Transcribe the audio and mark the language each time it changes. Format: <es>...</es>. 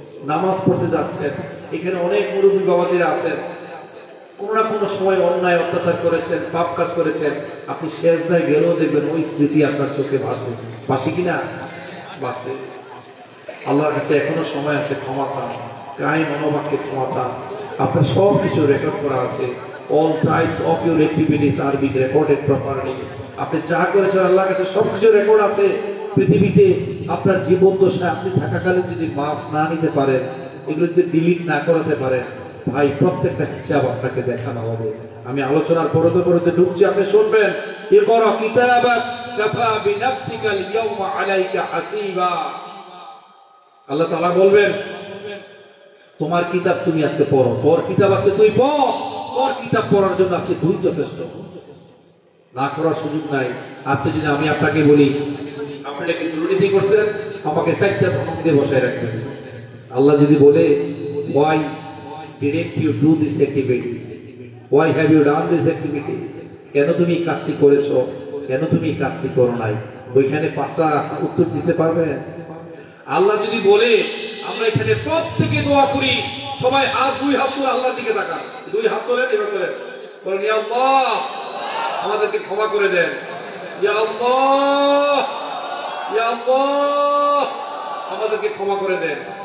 <bn>নামাজ পড়তে যাচ্ছেন, এখানে অনেক মুরব্বী বাবাজিরা আছেন, কোনো না কোনো সময় অন্যায় অত্যাচার করেছেন, পাপ কাজ করেছেন। আপনি সেজদায় গেলেও দেখবেন ওই স্মৃতি আপনার চোখে ভাসে, ভাসে কিনা? ভাসে। আল্লাহর কাছে এখনো সময় আছে, ক্ষমা চান, গায়ে মনোবাক্যে ক্ষমা চান। আপনার সব কিছু রেকর্ড করা আছে।</bn> <en>All types of your activities are being recorded properly.</en> <bn>আপনি যা করেছেন আল্লাহর কাছে সবকিছু রেকর্ড আছে। পৃথিবীতে আপনার জীবন দশায় আপনি থাকাকালীন যদি মাফ না নিতে পারেন, এগুলো যদি ডিলিট না করাতে পারেন, ভাই প্রত্যেকটা হিসাব আপনাকে দেখানো হবে। আমি আলোচনার পরতে ঢুকছি, আপনি শুনবেন।</bn> <ar>ইকরা কিতাবাক কাফা বিনাফসিকাল ইয়াওমা আলাইকা হাসিবা।</ar> <bn>আল্লাহ তাআলা বলবেন, তোমার কিতাব তুমি আজকে পড়ো, তোর কিতাব আজকে তুই পড়। তোর কিতাব পড়ার জন্য আজকে তুই যথেষ্ট, না করার সুযোগ নাই। আজকে যদি আমি আপনাকে বলি, আপনি নাকি দুর্নীতি করছেন, আমাকে 4টা ধমক দিয়ে বসায় রাখবেন। আল্লাহ যদি বলে,</bn> <en>why didn't you do this activity? Why have you done this activity?</en> <bn>কেন তুমি এই কাজটি করেছো, কেন তুমি এই কাজটি করো নাই, ওইখানে 5টা উত্তর দিতে পারবে? আল্লাহ যদি বলে, আমরা এখানে প্রত্যেকে দোয়া করি, সবাই হাত 2 হাত তুলে আল্লাহর দিকে তাকান, 2 হাত তোলেন, এবার তোলেন, বলেন ইয়া আল্লাহ আমাদেরকে ক্ষমা করে দেন, ইয়া আল্লাহ, ইয়া আল্লাহ আমাদেরকে ক্ষমা করে দেন।</bn>